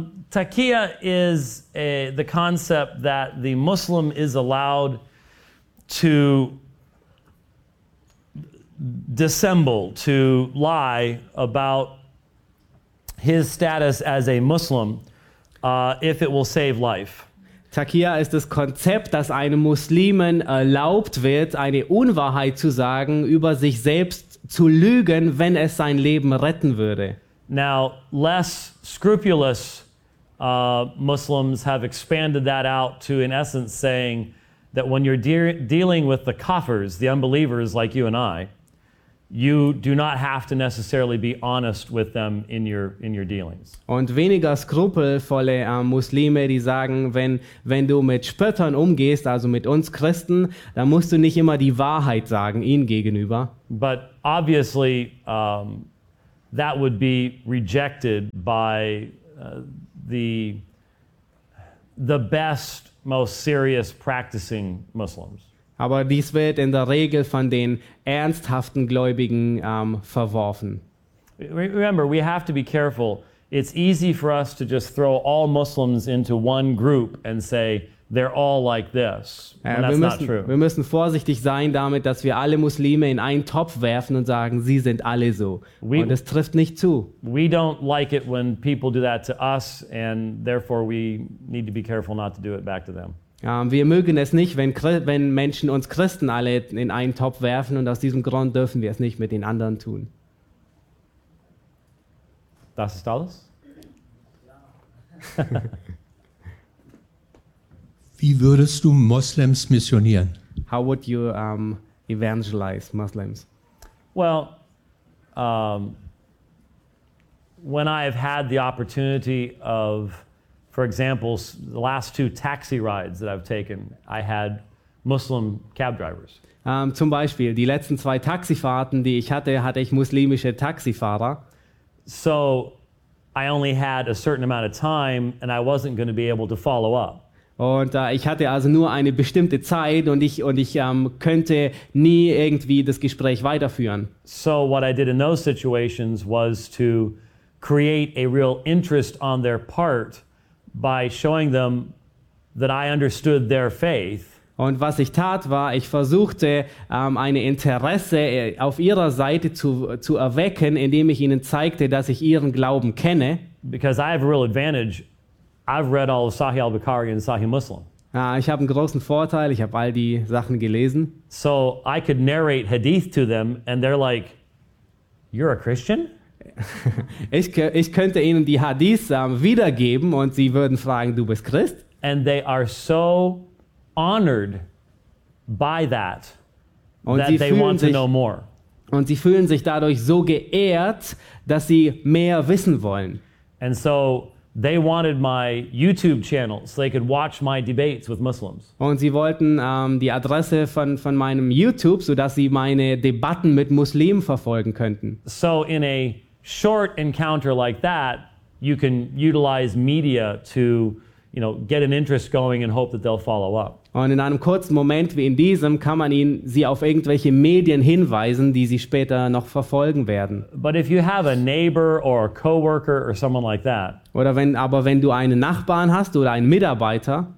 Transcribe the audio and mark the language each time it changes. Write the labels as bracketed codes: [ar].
[en] Takia is the concept that the Muslim is allowed to dissemble, to lie about his status as a Muslim, if it will save life. [de] Taqiyya ist das Konzept, das einem Muslimen erlaubt wird, eine Unwahrheit zu sagen, über sich selbst zu lügen, wenn es sein Leben retten würde. [en] Now, less scrupulous Muslims have expanded that out to, in essence, saying that when you're dealing with the kafirs, the unbelievers like you and I, you do not have to necessarily be honest with them in your dealings. [de] Und weniger skrupelvolle Muslime, die sagen, wenn du mit Spöttern umgehst, also mit uns Christen, dann musst du nicht immer die Wahrheit sagen ihnen gegenüber. [en] But obviously that would be rejected by the best, most serious practicing Muslims. [de] Aber dies wird in der Regel von den ernsthaften Gläubigen verworfen. [en] Remember, we have to be careful. It's easy for us to just throw all Muslims into one group and say they're all like this. And that's not true. [de] Wir müssen vorsichtig sein damit, dass wir alle Muslime in einen Topf werfen und sagen, sie sind alle so. Und das trifft nicht zu. [en] We don't like it when people do that to us, and therefore we need to be careful not to do it back to them. [de] Wir mögen es nicht, wenn Menschen uns Christen alle in einen Topf werfen, und aus diesem Grund dürfen wir es nicht mit den anderen tun. Das ist alles? Wie würdest du Muslims missionieren? [en] How would you evangelize Muslims? Well, when I have had the opportunity of, for example, the last two taxi rides that I've taken, I had Muslim cab drivers. [de] Zum Beispiel, die letzten zwei Taxifahrten, die ich hatte, hatte ich muslimische Taxifahrer. [en] So I only had a certain amount of time and I wasn't going to be able to follow up. [de] Und ich hatte also nur eine bestimmte Zeit und ich könnte nie irgendwie das Gespräch weiterführen. [en] So what I did in those situations was to create a real interest on their part by showing them that I understood their faith. [de] Und was ich tat, war, ich versuchte, ein Interesse auf ihrer Seite zu erwecken, indem ich ihnen zeigte, dass ich ihren Glauben kenne. [en] Because I have a real advantage. I've read all of Sahih al-Bukhari and Sahih Muslim. [de] Ich habe einen großen Vorteil. Ich habe all die Sachen gelesen. [en] So I could narrate hadith to them and they're like, you're a Christian? [de] Ich könnte ihnen die Hadith wiedergeben und sie würden fragen, du bist Christ? [en] And they are so honored by that, [de] und [en] that they want [de] sich, [en] to know more. [de] Und sie fühlen sich dadurch so geehrt, dass sie mehr wissen wollen. [en] And so they wanted my YouTube channel so they could watch my debates with Muslims. [de] Und sie wollten die Adresse von meinem YouTube, so dass sie meine Debatten mit Muslimen verfolgen könnten. [en] So in a short encounter like that, you can utilize media to, you know, get an interest going and hope that they'll follow up. [de] Und in einem kurzen Moment wie in diesem kann man sie auf irgendwelche Medien hinweisen, die sie später noch verfolgen werden. [en] But if you have a neighbor or a coworker or someone like that. [de] Oder wenn du einen Nachbarn hast oder einen Mitarbeiter,